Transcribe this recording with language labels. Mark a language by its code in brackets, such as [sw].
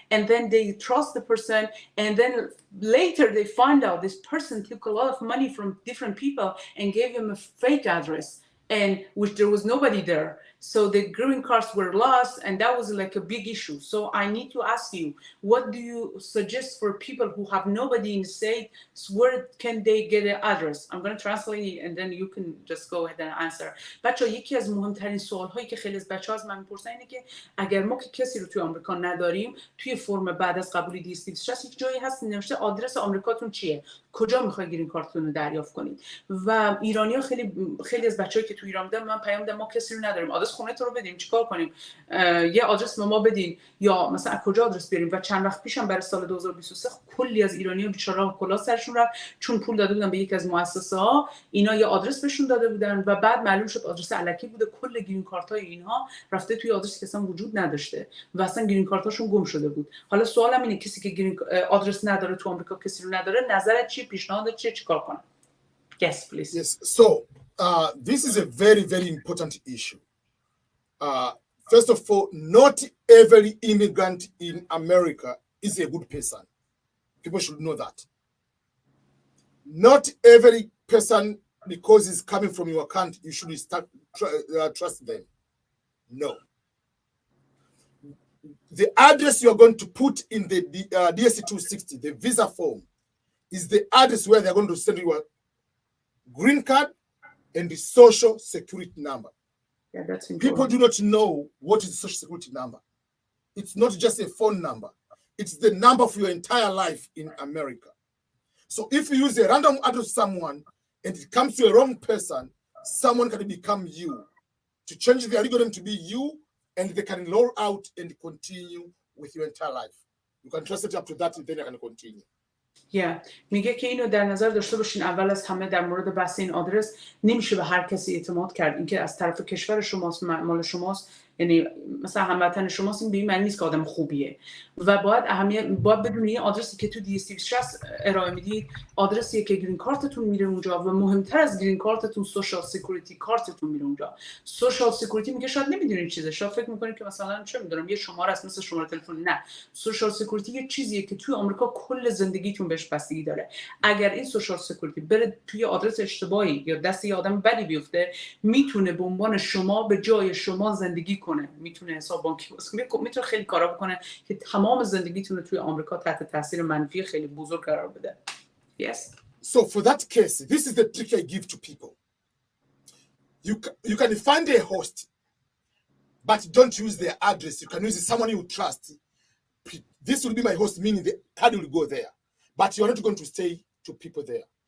[en] And then they trust the person. And then later they find out this person took a lot of money from different people and gave him a fake address, and which there was nobody there. So the green cards were lost, and that was like a big issue. So I need to ask you, what do you suggest for people who have nobody in the state? Where can they get an address? I'm going to translate it, and then you can just go ahead and answer. [fa] بچه‌ها یکی از مهمترین سوال‌هایی که خیلی از بچه‌ها از من می‌پرسن اینه که اگر ما که کسی رو توی آمریکا نداریم، توی فرم بعد از قبولی DS-260 یک جایی هست نوشته آدرس آمریکاتون چیه؟ کجا می‌خواید گرین کارتتون رو دریافت کنید؟ و ایرانی‌ها خیلی از بچه‌هایی که تو ایران بودن من پیام دادن ما کسی رو نداریم، آدرس خونه تو رو بدیم چیکار کنیم؟ یه آدرس به ما بدین، یا مثلا از کجا آدرس بیاریم؟ و چند وقت پیشم برای سال 2023 کلی از ایرانی‌ها بیچاره‌ها کلا سرشون رفت، چون پول داده بودن به یکی از مؤسسه‌ها، اینا یه آدرس بهشون داده بودن و بعد معلوم شد آدرس الکی بوده. کل گرین کارت‌های اینها رفته توی آدرسی که اصلا وجود نداشته و اصلا گرین کارتاشون گم شده بود. حالا سوالم اینه کسی که گرین آدرس نداره تو آمریکا، کسی رو نداره، نظرت چیه؟ پیشنهادت چیه؟ چیکار کنه؟ [en] Yes, please. Yes. So this is a very, very important issue. First of all, not every immigrant in America is a good person. People should know that. Not every person, because he's coming from your country, you should trust them. No. The address you're going to put in the DS-260, the visa form, is the address where they're going to send you a green card and the social security number. Yeah, that's important. People do not know what is the social security number. It's not just a phone number. It's the number for your entire life in America. So if you use a random address to someone and it comes to a wrong person, someone can become you. To change the algorithm to be you, and they can log out and continue with your entire life. You can trust it up to that, and then you can continue. [fa] میگه که اینو در نظر داشته باشین. اول از همه در مورد بحث این آدرس، نمیشه به هر کسی اعتماد کرد. اینکه از طرف کشور شماست، مال شماست، یعنی مثلا هموطن شماست، به این معنی نیست که آدم خوبیه و باید بدونید این آدرسی که تو DS260 ارائه میدید آدرسیه که گرین کارتتون میره اونجا و مهمتر از گرین کارتتون سوشال سکیوریتی کارتتون میره اونجا. سوشال سکیوریتی میگه شاید نمیدونید چیزه، شاید فکر میکنید که مثلا چه میدونم یه شماره است مثل شماره تلفن. نه، سوشال سکیوریتی یه چیزیه که توی آمریکا کل زندگیتون بهش بستگی داره. اگر این سوشال سکیوریتی بره توی آدرس اشتباهی یا دست یه آدم بدی بیفته، میتونه به عنوان شما به جای شما زندگی کنه، میتونه حساب بانکی باز کنه، میتونه خیلی کارا بکنه که تمام زندگیتون رو توی آمریکا تحت تاثیر منفی خیلی بزرگ قرار بده. [en] Yes. So for that case, this is the trick I give to people. You can find a host, but don't use their address. You can use someone you trust. This will be my host, meaning the card will go there, but you're not going to stay to people there.